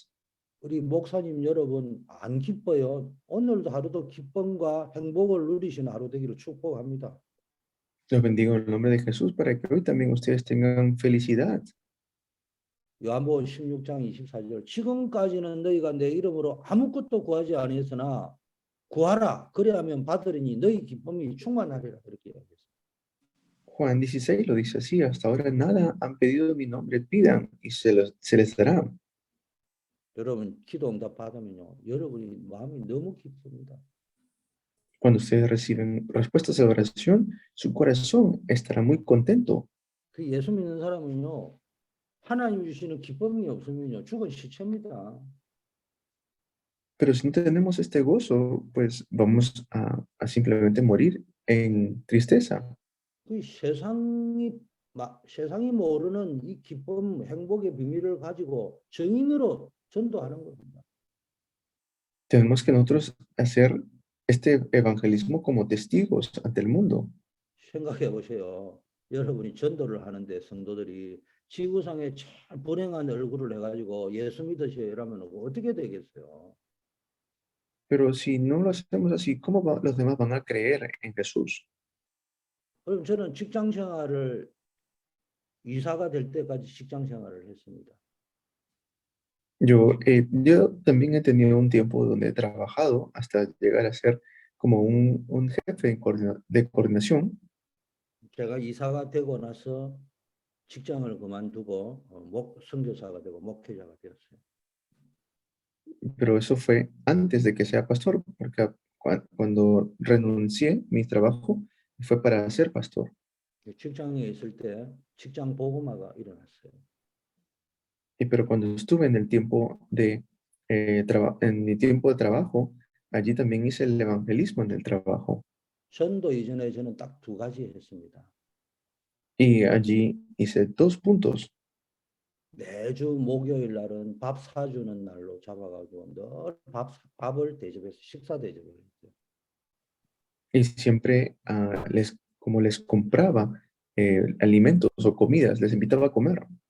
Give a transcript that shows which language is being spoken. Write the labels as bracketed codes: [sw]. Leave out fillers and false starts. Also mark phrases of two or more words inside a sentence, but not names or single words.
[ko] 우리 목사님 여러분 안 기뻐요? 오늘도 하루도 기쁨과 행복을 누리시는 하루 되기를 축복합니다. [es] Los bendigo en el nombre de Jesús para que hoy también ustedes tengan felicidad. [ko] 요한복음 16장 24절 지금까지는 너희가 내 이름으로 아무것도 구하지 아니했으나 구하라 그래야면 받으리니 너희 기쁨이 충만하리라 그렇게 이야기했어요. [es] Juan 16 lo dice así, hasta ahora nada han pedido en mi nombre, pidan y se les dará. [ko] 여러분 기도 응답 받으면요 여러분이 마음이 너무 기쁩니다. [es] Cuando ustedes reciben respuestas a la oración, su corazón estará muy contento. [ko] 그 예수 믿는 사람은요 하나님 주시는 기쁨이 없으면요 죽은 시체입니다. [es] Pero si no tenemos este gozo, pues vamos a simplemente morir en tristeza. [ko] 그 세상이 모르는 이 기쁨, 행복의 비밀을 가지고 증인으로 전도하는 겁니다. [es] Tenemos que nosotros hacer este evangelismo como testigos ante el mundo. [ko] 생각해 보세요. 여러분이 전도를 하는데 성도들이 지구상에 참 불행한 얼굴을 해가지고 예수 믿으세요 이러면 어떻게 되겠어요? [es] Pero si no lo hacemos así, ¿cómo los demás van a creer en Jesús? [ko] 그럼 저는 직장 생활을 이사가 될 때까지 직장 생활을 했습니다. [es] Yo también he tenido un tiempo donde he trabajado hasta llegar a ser como un jefe de coordinación. [ko] 제가 이사가 되고 나서 직장을 그만두고 선교사가 되고 목회자가 되었어요. [es] Pero eso fue antes de que sea pastor, porque cuando renuncié mi trabajo fue para ser pastor. [ko] 직장에 있을 때 직장 복음화가 일어났어요. [es] Y pero cuando estuve en el tiempo de en mi tiempo de trabajo, allí también hice el evangelismo en el trabajo. [ko] 전도 이전에 저는 딱 두 가지 했습니다. [es] Y allí hice 2 puntos. [ko] 매주 목요일 날은 밥 사주는 날로 잡아가지고 늘 밥을 대접해서 식사 대접을 했어요. [es] Y siempre como les compraba alimentos o comidas, les invitaba a comer.